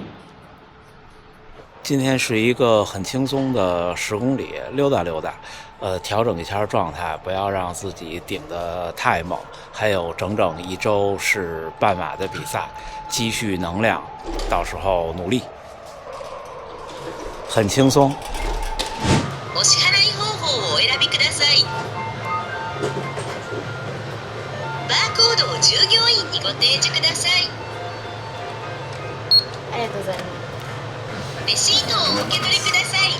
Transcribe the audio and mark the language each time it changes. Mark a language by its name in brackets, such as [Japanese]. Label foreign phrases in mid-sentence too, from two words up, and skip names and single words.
[Chinese] 今天是一个很轻松的10公里溜达溜达，调整一下状态，不要让自己顶得太猛。还有整整1周是半马的比赛，积蓄能量，到时候努力。很轻松。 [Japanese] お支払い方法をお選びください。バーコードを従業員にご提示ください。ありがとうございます。レシートをお受け取りください。